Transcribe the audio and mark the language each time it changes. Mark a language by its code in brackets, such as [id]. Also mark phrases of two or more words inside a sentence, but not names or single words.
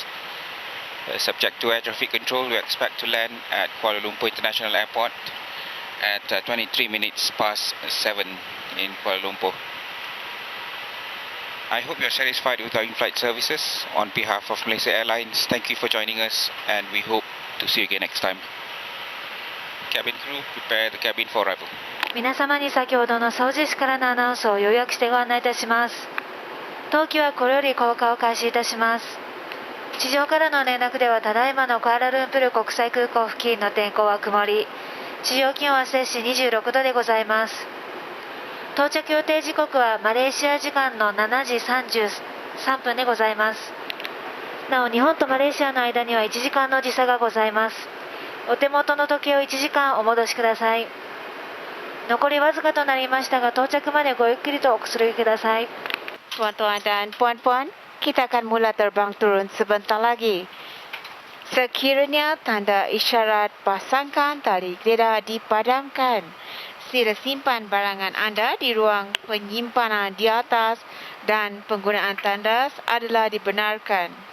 [en] Subject to air traffic control, we expect to land at Kuala Lumpur International Airport at 23 minutes past 7 in Kuala Lumpur. I hope you're satisfied with our in-flight services. On behalf of Malaysia Airlines, thank you for joining us, and we hope to see you again next time. Cabin crew, prepare the cabin for arrival. [ja] 皆様に先ほどの操縦士からのアナウンスを要約してご案内いたします。当機はこれより降下を開始いたします。地上からの連絡では、ただいまのクアラルンプール国際空港付近の天候は曇り、地上気温は摂氏26度でございます。到着予定時刻はマレーシア時間の7時33分でございます。なお、日本とマレーシアの間には1時間の時差がございます。お手元の時計を1時間お戻しください。残りわずかとなりましたが、到着までごゆっくりとおくつろぎください。 [ms] Tuan-tuan dan puan-puan, kita akan mula terbang turun sebentar lagi. Sekiranya tanda isyarat pasangkan tali kereta dipadamkan, sila simpan barangan anda di ruang penyimpanan di atas dan penggunaan tandas adalah dibenarkan.